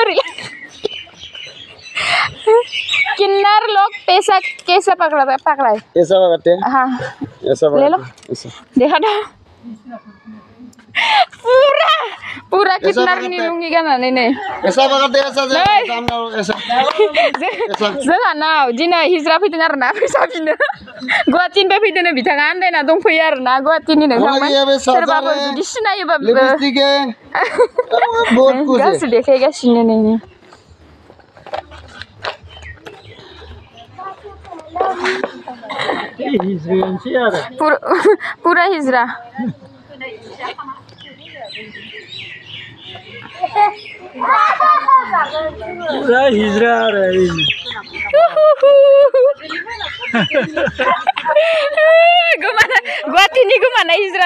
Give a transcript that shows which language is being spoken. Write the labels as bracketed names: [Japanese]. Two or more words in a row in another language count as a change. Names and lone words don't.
[Hindi] किन्नर लोग पैसा कैसे पकड़ा है? ऐसा पकड़ते हैं। हाँ ऐसा ले लो, देखा था पूरा कितना नहीं लूंगी क्या ना? नहीं ऐसा पकड़ते हैं, ऐसा [Bodo] जोंहा ना दिनै हिजरा फैदों आरो ना फैसा बिनो गुवाहाटीनिफ्राय फैदों बिथाङा आन्दायना दंफैयो आरो ना गुवाहाटीनि नोंथांमोन सोरबाफोर जुदि सिनायोबा गासै देखायगासिनो नोंनि पूरा हिजरा गुवाहाटीनि गोमानाय हिजरा